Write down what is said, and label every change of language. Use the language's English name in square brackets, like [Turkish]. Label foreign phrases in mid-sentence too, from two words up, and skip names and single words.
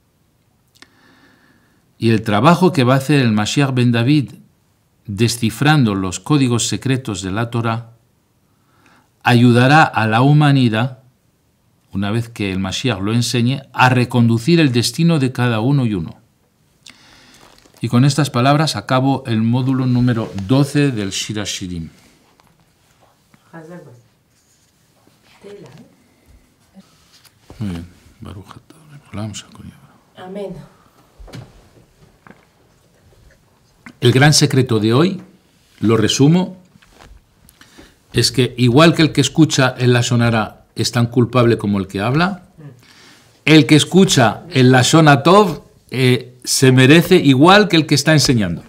[Spanish] Y el trabajo que va a hacer el [Hebrew] משיח בן דוד [Spanish] descifrando los códigos secretos de la Torá ayudará a la humanidad, una vez que el Mashiach lo enseñe, a reconducir el destino de cada uno y uno. Y con estas palabras acabo el módulo número 12 del Shir HaShirim. Muy bien. [Hebrew] ברוך אתה. [Spanish] Amén. El gran secreto de hoy, lo resumo, es que igual que el que escucha el [Hebrew] לשון הרע [Spanish] es tan culpable como el que habla, el que escucha el [Hebrew] לשון הטוב [Spanish] se merece igual que el que está enseñando.